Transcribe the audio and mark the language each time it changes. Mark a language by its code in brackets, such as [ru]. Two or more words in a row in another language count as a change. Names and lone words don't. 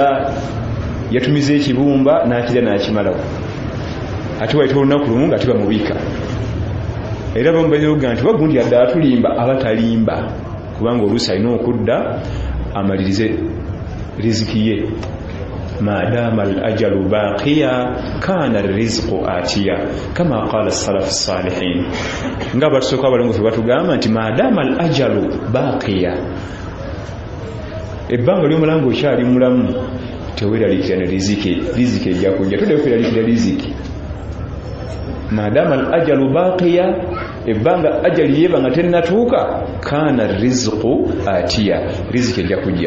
[lg] Yatumiza ekibumba n'akirya n'akimalawo. Ate wayita olunaku lumu nga tebamubiika. Era bamu bayoga nti wagundi adde atulimba abatalimba, kubanga oluusi alina okudda amalirize riziki ye. [ar] ما دام الأجل باقيا كان الرزق آتيا كما قال السلف الصالحين. [lg] Nga batusooka abalongofu batugamba nti [ar] ما دام الأجل باقيا, [lg] ebbanga ly'omulango okyali mulamu teweeralikira ne riziki ejja kujja. Tudde kweraliikira riziki. [ar] ما دام الأجل باقيا, [lg] ebbanga ajali yeba nga tennatuuka, [ar] كان الرزق آتيا, [lg] riziki ejja kujja.